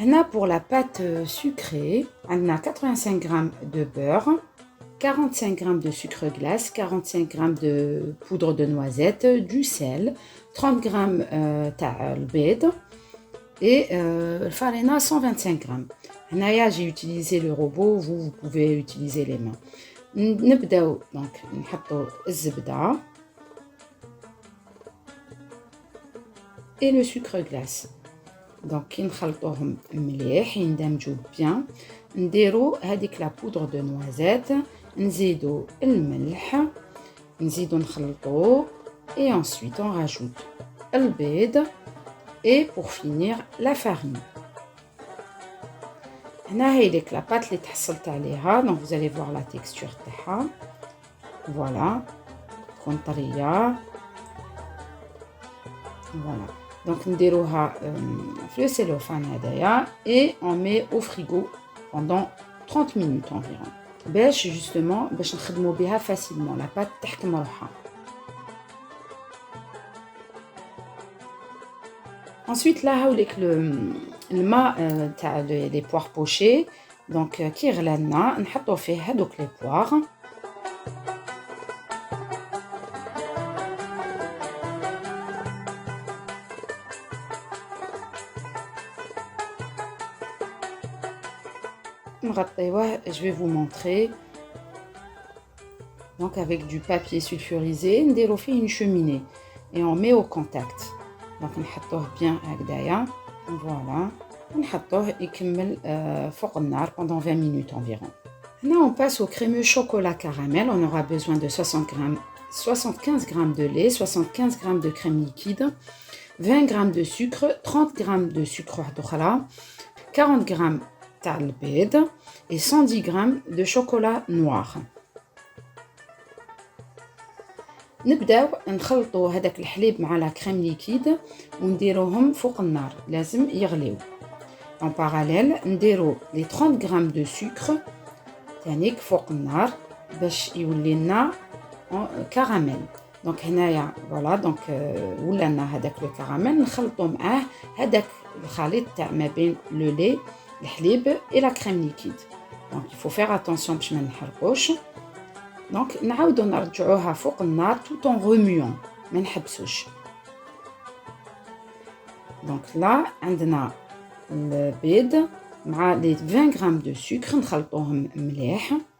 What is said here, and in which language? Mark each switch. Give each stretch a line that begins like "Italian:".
French: Pour la pâte sucrée, on a 85 g de beurre, 45 g de sucre glace, 45 g de poudre de noisette, du sel, 30 g de beurre et farine 125 g. J'ai utilisé le robot, vous pouvez utiliser les mains.
Arabic: نبداو دونك نحطو الزبدة
French: et le sucre glace.
Arabic: دونك كي نخلطوهم مليح يندمجوا بيان نديرو هذيك لا بودر دو نوازيت نزيدو الملح نزيدو نخلطوه
French: et ensuite on rajoute
Arabic: البيض
French: et pour finir la farine.
Arabic: هنا هي ديك لاباط اللي تحصلت عليها.
French: دونك vous allez voir la texture
Arabic: تاعها. فوالا تكون طريه. فوالا دونك نديروها في لو سيلوفان هدايا
French: et on met au frigo pendant 30 minutes environ باش justement
Arabic: باش نخدموا بها
French: facilement.
Arabic: لاباط تحكم روحها.
French: Ensuite, là,
Arabic: هاوليك الماء تاع
French: les poires pochées.
Arabic: Donc كي غلالنا نحطو فيه هذوك les poires. نغطيوه.
French: Je vais vous montrer. Donc avec du papier sulfurisé,
Arabic: نديرو فيه
French: une cheminée et on met au contact. Donc
Arabic: نحطوه
French: bien
Arabic: هكذايا.
French: Voilà.
Arabic: نحطوه يكمل فوق النار
French: pendant 20 minutes environ. Maintenant on passe au crémeux chocolat caramel. On aura besoin de 75 g de lait, 75 g de crème liquide, 20 g de sucre, 30 g de sucre واحد 40 g
Arabic: تاع البيض
French: et 110 g de chocolat noir.
Arabic: نبداو نخلطوا هذاك الحليب مع لا كريم ليكيد ونديروهم فوق النار. لازم يغليو.
French: En parallèle
Arabic: نديرو لي 30 g de sucre تانيك فوق النار باش يولي لنا كراميل. دونك هنايا فوالا دونك ولا لنا هذاك لو كراميل. نخلطوا معاه هذاك الخليط تاع ما بين لو لي الحليب et la crème liquide.
French: Donc il faut faire attention
Arabic: باش ما نحرقوش. دونك نعاودو نرجعوها فوق النار
French: tout en remuant.
Arabic: ما نحبسوش. دونك لا عندنا البيض مع لي 20 g de sucre نخلطوهم مليح.